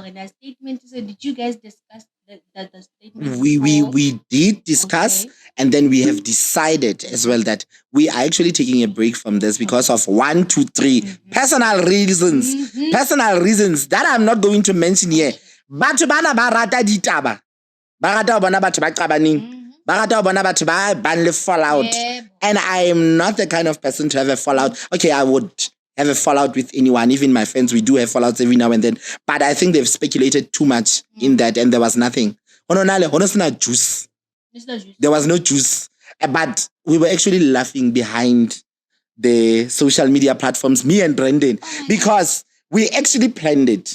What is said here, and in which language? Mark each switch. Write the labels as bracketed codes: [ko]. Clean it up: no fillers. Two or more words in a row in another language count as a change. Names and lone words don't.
[en] In that statement, so did you guys discuss the statement? We did discuss, and then we have decided as well that we are actually taking a break from this because of 1, 2, 3 personal reasons. Personal reasons that I'm not going to mention here. [st] Batho bana ba rata ditaba. Ba rata ho bona batho ba qabaneng. Ba rata ho bona batho ba bang le fallout. [en] And I am not the kind of person to have a fallout. Okay, I would have a fallout with anyone. Even my friends, we do have fallouts every now and then. But I think they've speculated too much in that, and there was nothing. Juice. There was no juice. But we were actually laughing behind the social media platforms, me and Brendan, because we actually planned it.